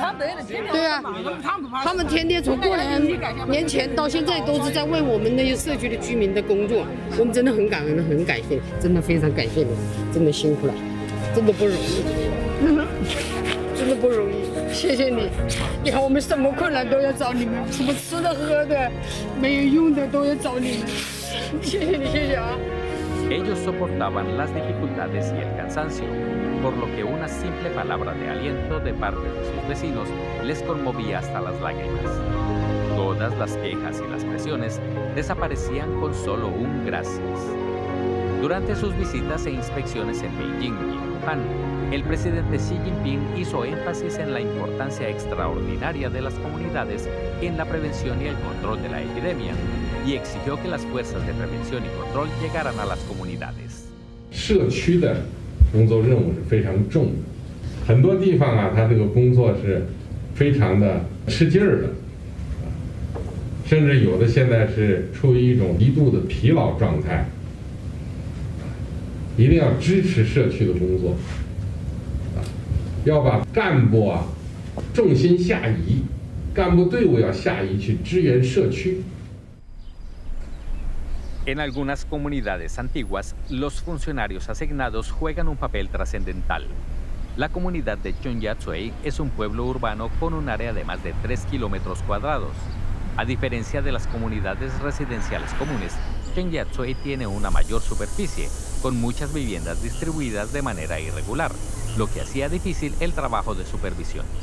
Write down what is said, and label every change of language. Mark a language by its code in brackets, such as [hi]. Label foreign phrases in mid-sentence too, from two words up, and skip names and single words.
[zh] 对啊，他们天天从过年前到现在都是在为我们那些社区的居民的工作，我们真的很感恩，很感谢，真的非常感谢你，真的辛苦了，真的不容易，真的不容易。谢谢你，你看我们什么困难都要找你们，什么吃的喝的，没有用的都要找你们。谢谢你，谢谢啊。 [es] Ellos soportaban las dificultades y el cansancio, por lo que una simple palabra de aliento de parte de sus vecinos les conmovía hasta las lágrimas. Todas las quejas y las presiones desaparecían con solo un gracias. Durante sus visitas e inspecciones en Beijing y en Wuhan, el presidente Xi Jinping hizo énfasis en la importancia extraordinaria de las comunidades en la prevención y el control de la epidemia y exigió que las fuerzas de prevención y control llegaran a las comunidades. [zh] 社区的工作任务是非常重的，很多地方啊，他这个工作是非常的吃劲儿的，甚至有的现在是处于一种极度的疲劳状态。一定要支持社区的工作。要把干部啊重心下移，干部队伍要下移去支援社区。 [es] En algunas comunidades antiguas, los funcionarios asignados juegan un papel trascendental. La comunidad de Chongyatsui es un pueblo urbano con un área de más de 3 kilómetros cuadrados. A diferencia de las comunidades residenciales comunes, Chongyatsui tiene una mayor superficie, con muchas viviendas distribuidas de manera irregular, lo que hacía difícil el trabajo de supervisión.